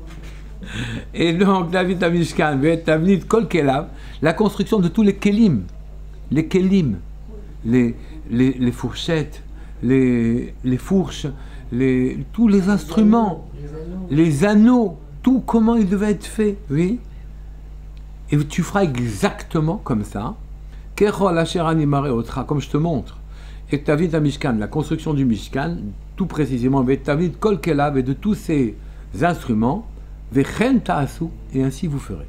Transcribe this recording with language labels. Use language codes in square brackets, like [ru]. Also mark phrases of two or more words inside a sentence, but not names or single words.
[fr] Et donc, [he] דוד משכן ואת תבנית כל כליו, [fr] la construction de tous les kelim, les kelim, les fourchettes, les fourches, tous les instruments, les anneaux, tout comment il devait être fait, oui. Et tu feras exactement comme ça, comme je te montre, et ta vie de Mishkan, la construction du Mishkan, tout précisément, ta vie de [he] כל כליו [fr] et de tous ces instruments, et ainsi vous ferez.